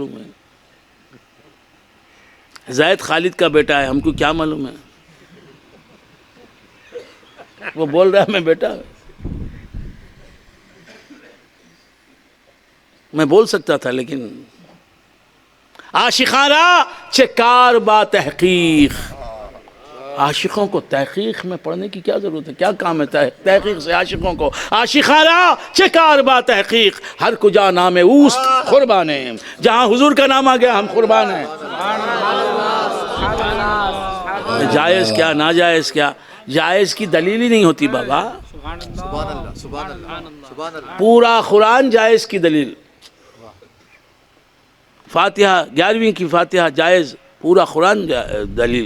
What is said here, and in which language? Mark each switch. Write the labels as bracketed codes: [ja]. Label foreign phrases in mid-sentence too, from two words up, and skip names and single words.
[ur] میں زید خالد کا بیٹا ہے، ہم کو کیا معلوم ہے؟ وہ بول رہا ہے میں بیٹا، میں بول سکتا تھا لیکن [fa] عاشقانہ چکار با تحقیق. [ur] عاشقوں کو تحقیق میں پڑھنے کی کیا ضرورت ہے؟ کیا کام ہے تحقیق سے عاشقوں کو؟ [fa] عاشقانہ چکار با تحقیق ہر کجا نام اوست [ur] قربان ہیں. جہاں حضور کا نام آ گیا ہم قربان ہیں. جائز کیا ناجائز کیا؟ جائز کی دلیل ہی نہیں ہوتی بابا. [ar] سبحان اللہ سبحان اللہ سبحان اللہ. [ur] پورا قرآن جائز کی دلیل. فاتحہ 11ویں کی فاتحہ جائز، پورا قرآن دلیل.